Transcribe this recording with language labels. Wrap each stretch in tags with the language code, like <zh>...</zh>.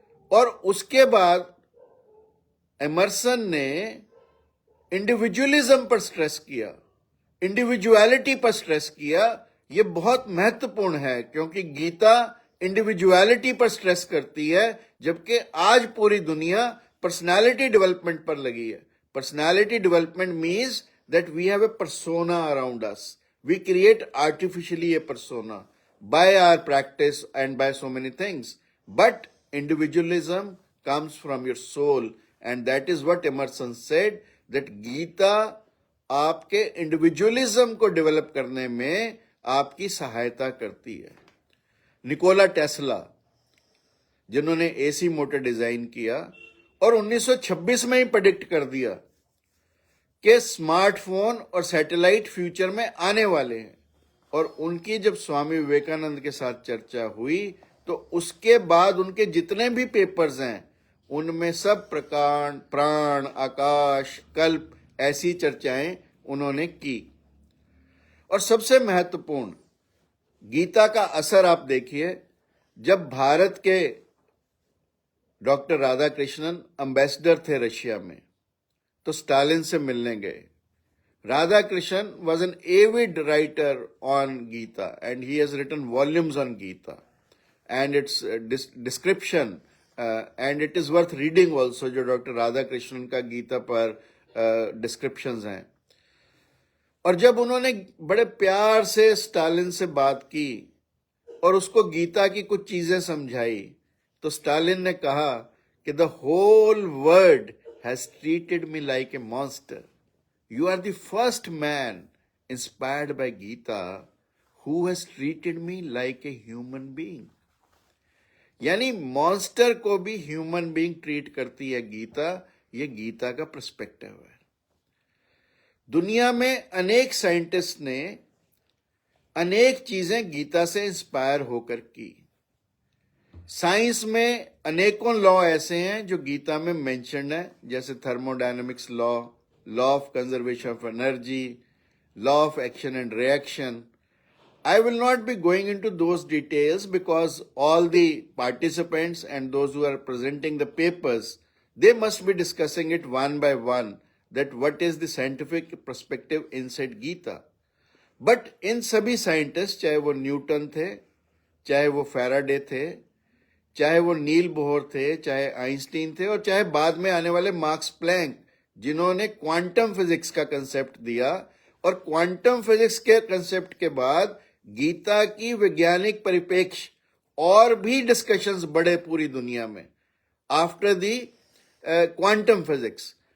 <hi>और उसके बाद एमर्सन ने इंडिविजुअलिज्म पर स्ट्रेस किया, इंडिविजुअलिटी पर स्ट्रेस किया। यह बहुत महत्वपूर्ण है क्योंकि गीता इंडिविजुअलिटी पर स्ट्रेस करती है, जबकि आज पूरी दुनिया पर्सनालिटी डेवलपमेंट पर लगी है।</hi> <en>Personality development means that we have a persona around us. We create artificially a persona by our practice and by so many things. But individualism comes from your soul, and that is what Emerson said, that Gita</en> <hi>आपके individualism को develop करने में आपकी सहायता करती है। Nikola Tesla, जिन्होंने AC motor design किया और 1926 में ही प्रेडिक्ट कर दिया कि स्मार्टफोन और सैटेलाइट फ्यूचर में आने वाले हैं, और उनकी जब स्वामी विवेकानंद के साथ चर्चा हुई तो उसके बाद उनके जितने भी पेपर्स हैं उनमें सब प्रकांड, प्राण, आकाश, कल्प, ऐसी चर्चाएं उन्होंने की। और सबसे महत्वपूर्ण, गीता का असर आप देखिए। जब भारत के डॉक्टर राधाकृष्णन एम्बेसडर थे रशिया में, तो स्टालिन से मिलने गए।</hi> <en>Radhakrishnan was an avid writer on Gita and he has written volumes on Gita and its description and it is worth reading also,</en> <hi>जो डॉक्टर राधाकृष्णन का गीता पर डिस्क्रिप्शंस हैं। और जब उन्होंने बड़े प्यार से स्टालिन से बात की और उसको गीता की कुछ चीजें समझाई, तो स्टालिन ने कहा कि</hi> <en>The whole world has treated me like a monster. You are the first man inspired by Gita who has treated me like a human being.</en> <hi>यानी मॉन्स्टर को भी ह्यूमन बीइंग ट्रीट करती है गीता। ये गीता का पर्सपेक्टिव है। दुनिया में अनेक साइंटिस्ट ने अनेक चीजें गीता से इंस्पायर होकर की। साइंस में अनेकों लॉ ऐसे हैं जो गीता में मेंशन्ड है, जैसे thermodynamics law,</hi> <en>law of conservation of energy, law of action and reaction. I will not be going into those details because all the participants and those who are presenting the papers, they must be discussing it one by one, that what is the scientific perspective inside Gita.</en> <hi>But in सभी scientist, चाहे वो Newton थे, चाहे वो Faraday थे, चाहे वो नील Bohr थे, चाहे आइंस्टीन थे, और चाहे बाद में आने वाले मार्क्स प्लैंक, जिन्होंने क्वांटम फिजिक्स का कंसेप्ट दिया, और क्वांटम फिजिक्स के कंसेप्ट के बाद गीता की वैज्ञानिक परिप्रेक्ष्य और भी डिस्कशंस बढ़े पूरी दुनिया में</hi> <en>After the quantum physics.</en>